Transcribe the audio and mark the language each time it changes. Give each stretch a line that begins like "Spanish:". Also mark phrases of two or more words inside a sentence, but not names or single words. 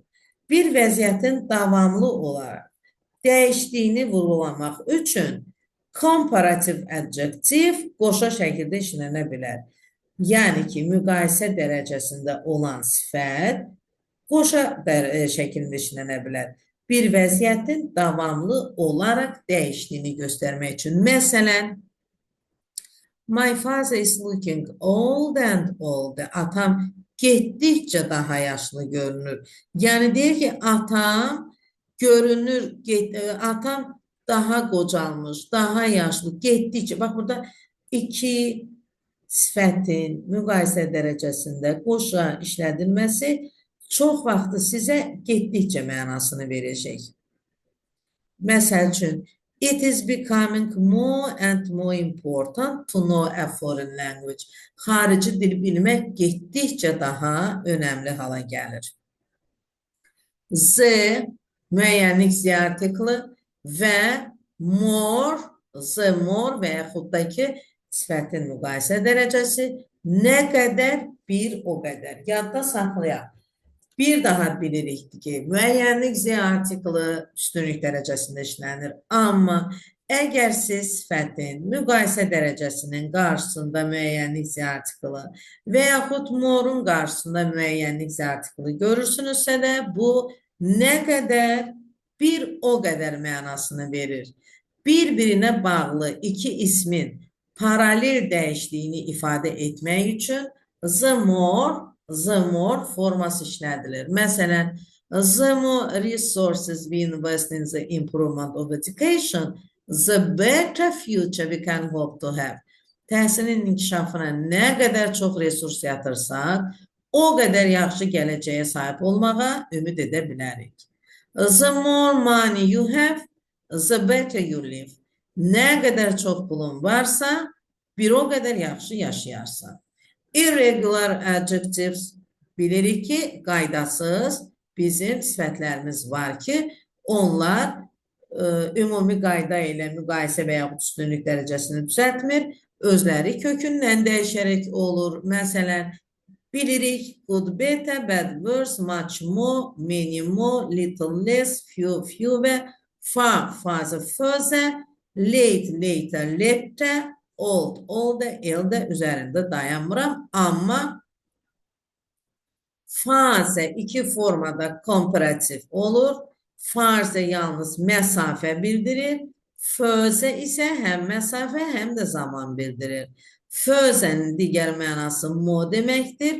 Azerbaijani: Bir vəziyyətin davamlı olaraq dəyişdiyini vurğulamaq üçün
English: comparative adjective
Azerbaijani: qoşa şəkildə işlənə bilər. Yəni ki, müqayisə dərəcəsində olan sifət qoşa şəkildə işlənə bilər. Bir vəziyyətin davamlı olaraq dəyişdiyini göstərmək üçün. Məsələn,
English: my father is looking old and old.
Azerbaijani: Atam getdikcə daha yaşlı görünür. Yəni deyir ki, atam görünür, atam daha qocalmış, daha yaşlı, getdikcə. Bax, burada iki sifətin müqayisə dərəcəsində qoşa işlədilməsi çox vaxtı sizə getdikcə mənasını verəcək. Məsəl üçün,
English: it is becoming more and more important to know a foreign language.
Azerbaijani: Xarici dil bilmək getdikcə daha önəmli hala gəlir. Z, müəyyənlik Z artiklı və more,
English: Z more
Azerbaijani: və yaxud da ki, sifətin müqayisə dərəcəsi nə qədər, bir o qədər. Yadda saxlayaq. Bir daha bilirik ki, müəyyənlik Z artiklı üstünlük dərəcəsində işlənir. Amma əgər siz sifətin müqayisə dərəcəsinin qarşısında müəyyənlik Z artiklı və yaxud more'un qarşısında müəyyənlik Z artiklı görürsünüzsə də bu nə qədər, bir o qədər mənasını verir. Bir-birinə bağlı iki ismin paralel dəyişdiyini ifadə etmək üçün
English: the more
Azerbaijani: forması işlədilir. Məsələn,
English: the more resources we invest in the improvement of education, the better future we can hope to have.
Azerbaijani: Təhsilin inkişafına nə qədər çox resurs yatırsaq, o qədər yaxşı gələcəyə sahib olmağa ümid edə bilərik.
English: The more money you have, The better you live.
Azerbaijani: Nə qədər çox pulun varsa, bir o qədər yaxşı yaşayarsan.
English: Irregular adjectives
Azerbaijani: bilirik ki, qaydasız bizim sifətlərimiz var ki, onlar ümumi qayda ilə müqayisə və yaxud üstünlük dərəcəsini düzəltmir, özləri kökündən dəyişərək olur. Məsələn, bilirik
English: good, better, bad, worse, much more, many more, little less, few, fewer, far, farther, further, late, later, later, old, older, elder
Azerbaijani: üzərində dayanmıram. Amma farther iki formada komparativ olur. Farther yalnız məsafə bildirir. Further isə həm məsafə, həm də zaman bildirir. Further'nin digər mənası more deməkdir.